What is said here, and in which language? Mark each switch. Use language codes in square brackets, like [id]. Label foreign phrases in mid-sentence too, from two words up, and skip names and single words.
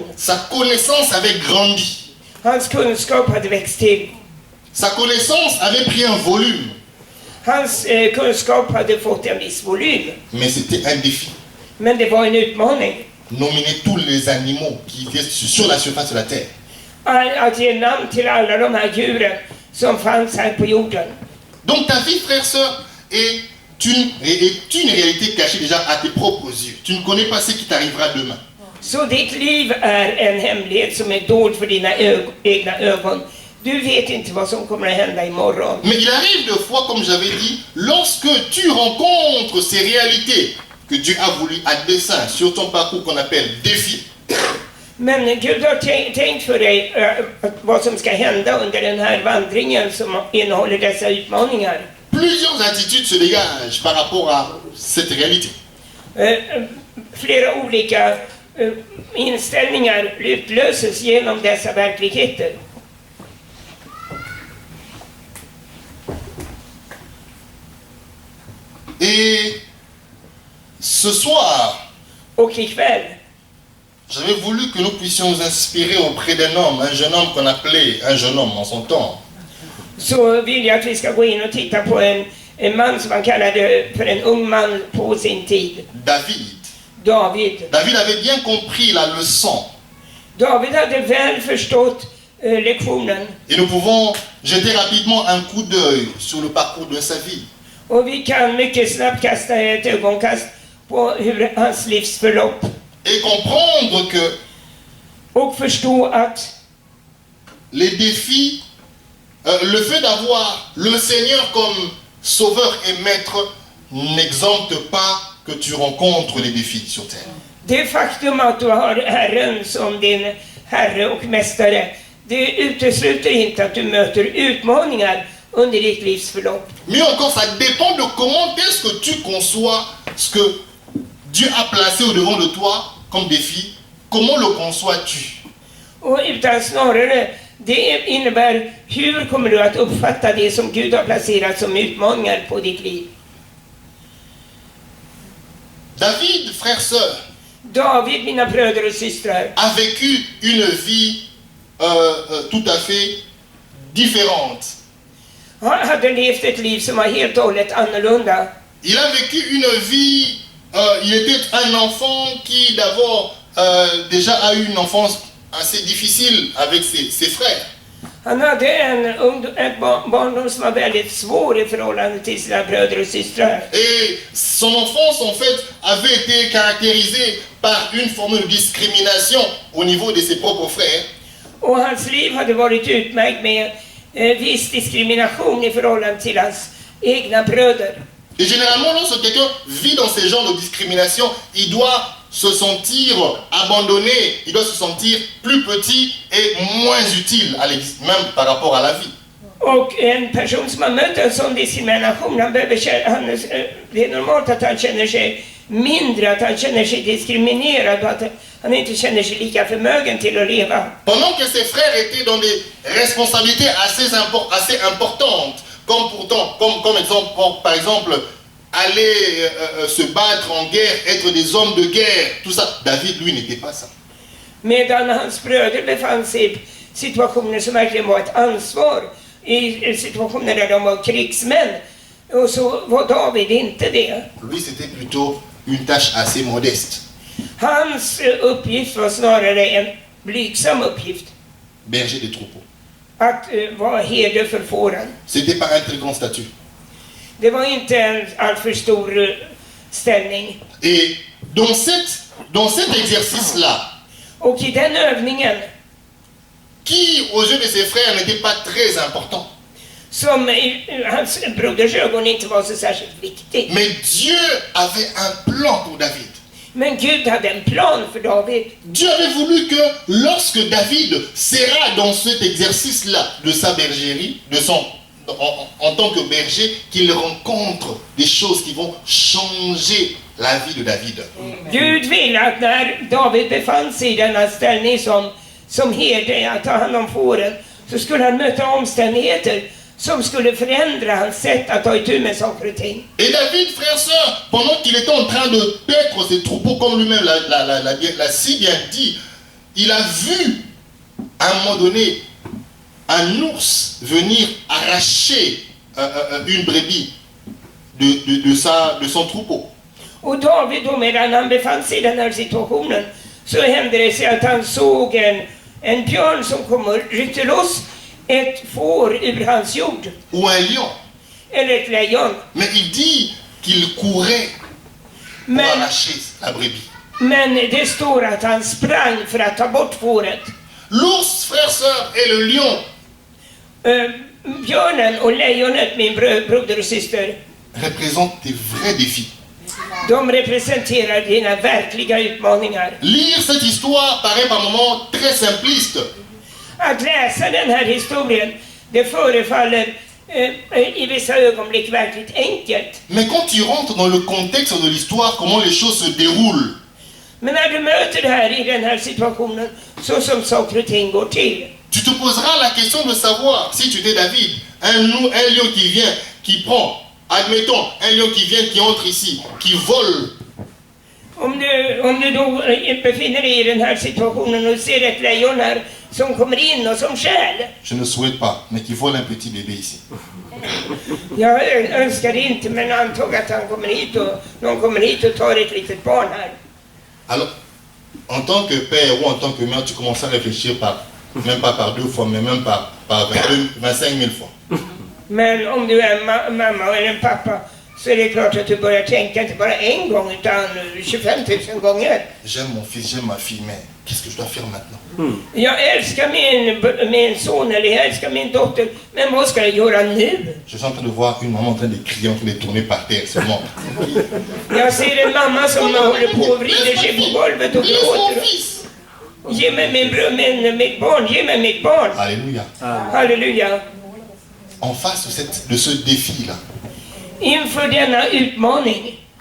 [fr] Sa connaissance avait grandi. [sv] Hans kunskap hade växt till. [fr] Sa connaissance avait pris un volume. [sv] Hans kunskap hade fått en viss volym. [fr] Mais c'était un défi. [sv] Men det var en utmaning. [fr] Nominer tous les animaux qui étaient sur la surface de la terre. [sv] Att ge namn till alla de här djuren som fanns här på jorden. [fr] Donc ta vie, frère, sœur, est une réalité cachée déjà à tes propres yeux. Tu ne connais pas ce qui t'arrivera demain. [sv] Så ditt liv är en hemlighet som är dold för dina egna ögon. Du vet inte vad som kommer att hända imorgon. [fr] Mais il arrive de fois, comme j'avais dit, lorsque tu rencontres ces réalités que Dieu a voulu à dessein sur ton parcours qu'on appelle défi. [sv] Men Gud har tänkt för dig vad som ska hända under den här vandringen som innehåller dessa utmaningar. [fr] Plusieurs attitudes se dégagent par rapport à cette réalité. [sv] Flera olika inställningar utlöses genom dessa verkligheter. [fr] Et ce soir, [sv] Och ikväll [fr] j'avais voulu que nous puissions nous inspirer auprès d'un homme, un jeune homme qu'on appelait un jeune homme en son temps. [sv] så vill jag att vi ska gå in och titta på en man som man kallade för en ung man på sin tid. [fr] David. David avait bien compris la leçon. [sv] David hade väl förstått lektionen. [fr] Et nous pouvons jeter rapidement un coup d'œil sur le parcours de sa vie. [sv] Och vi kan mycket snabbt kasta ett ögonkast på hur hans livsförlopp. [fr] Et comprendre que [sv] och förstå att [fr] les défis, le fait d'avoir le Seigneur comme sauveur et maître n'exempte pas que tu rencontres les défis sur terre. [sv] Det faktum att du har Herren som din Herre och Mästare, det utesluter inte att du möter utmaningar under ditt livsförlopp. [fr] Mais encore, ça dépend de comment est-ce que tu conçois ce que Dieu a placé au devant de toi comme défi. Comment le conçois-tu? [sv] Och utan snarare, det innebär hur kommer du att uppfatta det som Gud har placerat som utmaningar på ditt liv. [fr] David, frère, sœur, [sv] David, mina bröder och systrar, [fr] a vécu une vie tout à fait différente. [sv] Han hade levt ett liv som var helt och hållet annorlunda. [fr] Il a vécu une vie, il était un enfant qui d'abord déjà a eu une enfance assez difficile avec ses frères. [sv] Han hade en barndom som var väldigt svår i förhållande till sina bröder och systrar. [fr] Et son enfance en fait avait été caractérisée par une forme de discrimination au niveau de ses propres frères. [sv] Och hans liv hade varit utmärkt med viss diskrimination i förhållande till hans egna bröder. [fr] Et généralement, lorsque quelqu'un vit dans ce genre de discrimination, il doit se sentir abandonné, il doit se sentir plus petit et moins utile à même par rapport à la vie. [sv] Och en person som har mött en sån diskrimination, det är normalt att han känner sig mindre, att han känner sig diskriminerad och att han inte känner sig lika förmögen till att leva. [fr] Pendant que ses frères étaient dans des responsabilités assez importantes, comme exemple, par exemple, aller se battre en guerre, être des hommes de guerre, tout ça, David, lui, n'était pas ça. [sv] Medan hans bröder befann sig i situationer som verkligen var ett ansvar, i situationer där de var krigsmän, och så var David inte det. [fr] Lui, c'était plutôt une tâche assez modeste. [sv] Hans uppgift var snarare en blygsam uppgift, [fr] Berger des troupeaux. [sv] att vara herde för fåren. [fr] C'était pas un très grand statut. [sv] Det var inte en alltför stor ställning. [fr] Et dans cet exercice-là, [sv] Och i den övningen, [fr] qui aux yeux de ses frères n'était pas très important, [sv] som i hans broders ögon inte var så särskilt viktig. [fr] mais Dieu avait un plan pour David. [sv] Men Gud hade en plan för David. [fr] Dieu avait voulu que lorsque David sera dans cet exercice-là de sa bergerie, en tant que berger, qu'il rencontre des choses qui vont changer la vie de David. [sv] Gud ville att när David befann sig i denna ställning som herde, att ta hand om fåren, så skulle han möta omständigheter som skulle förändra hans sätt att ta itu med saker och ting. [fr] Et David, frère et sœur, pendant qu'il était en train de paître ses troupeaux, comme lui-même l'a si bien dit, il a vu à un moment donné un ours venir arracher une brebis de son troupeau. [sv] Och David då, medan han befann sig i den här situationen, så hände det sig att han såg en björn som kom och ryckte loss ett får ur hans jord. [fr] Ou un lion. [sv] Eller ett lejon. [fr] Mais il dit qu'il courait pour arracher la brebis. [sv] Men det står att han sprang för att ta bort fåret. [fr] L'ours, frère, sœur, et le lion [sv] Björnen och lejonet, min broder och syster, [fr] représentent des vrais défis. [sv] de representerar dina verkliga utmaningar. [fr] Lire cette histoire paraît par moments très simpliste. [sv] Att läsa den här historien, det förefaller i vissa ögonblick verkligt enkelt. [fr] Mais quand tu rentres dans le contexte de l'histoire, comment les choses se déroulent, [sv] Men när du möter det här i den här situationen, så som saker och ting går till, [fr] tu te poseras la question de savoir, si tu étais David, un lion qui vient, qui prend, admettons, un lion qui vient, qui entre ici, qui vole. [sv] Om du då befinner dig i den här situationen och ser ett lejon här som kommer in och som stjäl. [fr] Je ne souhaite pas, mais qui vole un petit bébé ici. [sv] Jag önskar det inte, men antag att han kommer hit och någon kommer hit och tar ett litet barn här. [fr] Alors, en tant que père ou en tant que mère, tu commences à réfléchir même pas par 2 fois, mais même par 25 000 fois. [sv] Men om du är en mamma eller en pappa, så är det klart att du börjar tänka inte bara en gång utan 25 000 gånger. [fr] J'aime mon fils, j'aime ma fille, mais qu'est-ce que je dois faire maintenant? [sv] Jag älskar min son eller jag älskar min dotter, men vad ska jag göra nu? [fr] Je suis en train de voir une maman en train de crier, en train de tourner par terre seulement. [sv] Jag ser en mamma som håller på och vrider sig på golvet och gråter. Ge mig mitt barn, ge mig mitt barn. [fr] Alléluia. [sv] Halleluja. [fr] En face de ce défi-là, [sv] Inför denna utmaning